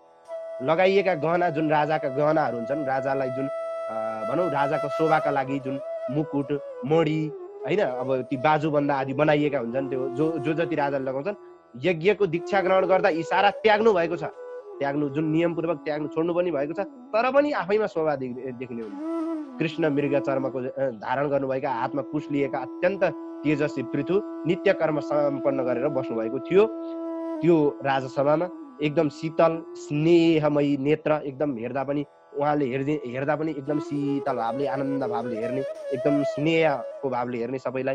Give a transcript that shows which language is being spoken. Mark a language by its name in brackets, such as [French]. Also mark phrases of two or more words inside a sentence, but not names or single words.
[Nepali] लगाइएका गहना जुन राजाका गहनाहरू हुन्छन्, राजालाई जुन भनौँ राजाको शोभाका लागि जुन मुकुट मणि होइन, अब ती बाजुबन्दा आदि बनाइएका हुन्छन्, त्यो जो जति राजाले लगाउँछन्, यज्ञको दीक्षा ग्रहण गर्दा यी सारा त्याग्नु भएको छ। त्याग्नु जुन नियमपूर्वक त्याग्नु छोड्नु पनि भएको छ, तर पनि आफैमा शोभा देख्ने हुन्छ। कृष्ण मृग चर्मको धारण गर्नुभएका, हातमा कुश लिएका अत्यन्त तेजस्वी पृथु नित्य कर्म सम्पन्न गरेर बस्नुभएको थियो। त्यो राजसभामा एकदम शीतल स्नेहमयी नेत्र, एकदम हेर्दा पनि उहाँले हेर्दा पनि एकदम शीतल भावले आनन्द भावले हेर्ने, एकदम स्नेहको भावले हेर्ने सबैलाई।